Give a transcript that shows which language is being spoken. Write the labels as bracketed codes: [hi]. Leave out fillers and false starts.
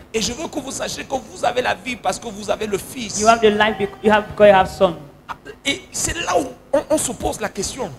[fr] Et je veux que vous sachiez que vous avez la vie parce que vous avez le Fils. [en] You have the life because you have Son. [fr] Et c'est là où on se pose la question.